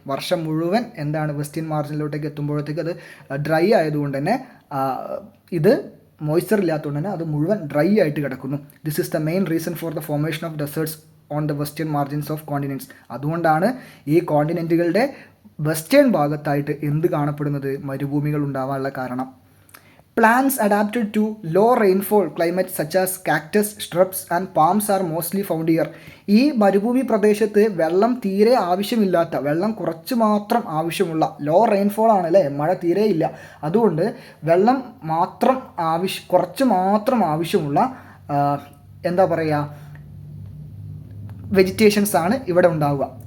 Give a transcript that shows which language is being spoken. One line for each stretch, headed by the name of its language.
Malayalam: വർഷം മുഴുവൻ എന്താണ് വെസ്റ്റേൺ മാർജിനിലോട്ടേക്ക് എത്തുമ്പോഴത്തേക്ക് അത് ഡ്രൈ ആയതുകൊണ്ട് തന്നെ ഇത് മോയ്സ്ചർ ഇല്ലാത്തതുകൊണ്ട് തന്നെ അത് മുഴുവൻ ഡ്രൈ ആയിട്ട് കിടക്കുന്നു.
English: This is the main reason for the formation of deserts on the western margins of continents.
Malayalam: അതുകൊണ്ടാണ് ഈ കോണ്ടിനെൻറ്റുകളുടെ വെസ്റ്റേൺ ഭാഗത്തായിട്ട് എന്ത് കാണപ്പെടുന്നത്? മരുഭൂമികൾ ഉണ്ടാവാനുള്ള കാരണം.
English: Plants adapted to low rainfall climates such as cactus, shrubs and palms are mostly found here.
Malayalam: ഈ മരുഭൂമി പ്രദേശത്ത് വെള്ളം തീരെ ആവശ്യമില്ലാത്ത, വെള്ളം കുറച്ച് മാത്രം ആവശ്യമുള്ള, ലോ റെയിൻഫോൾ ആണ് അല്ലേ, മഴ തീരെ ഇല്ല, അതുകൊണ്ട് വെള്ളം മാത്രം കുറച്ച് മാത്രം ആവശ്യമുള്ള എന്താ പറയുക വെജിറ്റേഷൻസ് ആണ് ഇവിടെ ഉണ്ടാവുക.